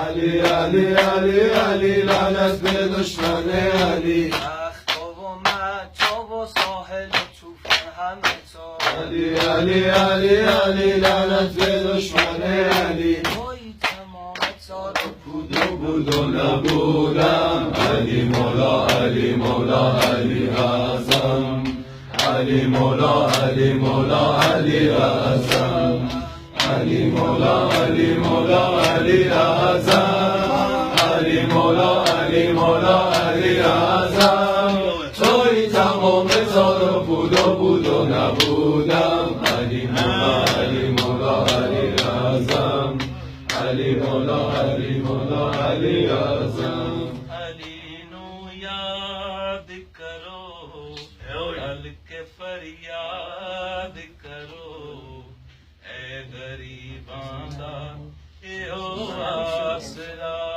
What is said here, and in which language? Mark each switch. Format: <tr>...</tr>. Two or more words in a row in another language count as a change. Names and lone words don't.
<fa>علی علی علی علی لعنت به دشمن علی. اختا و متا و ساحل و توفان همه تو. علی علی علی علی لعنت به دشمن علی. توی تمام تار و بود و نبودم. علی مولا علی مولا علی اعظم. علی مولا علی مولا علی اعظم. علی مولا علی مولا علی اعظم. علی مولا علی مولا علی اعظم. توی تمام تار و بود و نبودم. علی مولا علی مولا علی اعظم. علی مولا علی مولا علی اعظم.</fa> <pa>علی نو یاد کرو ال کے فریاد کرو اے غریباں دا ایو آسرا.</pa>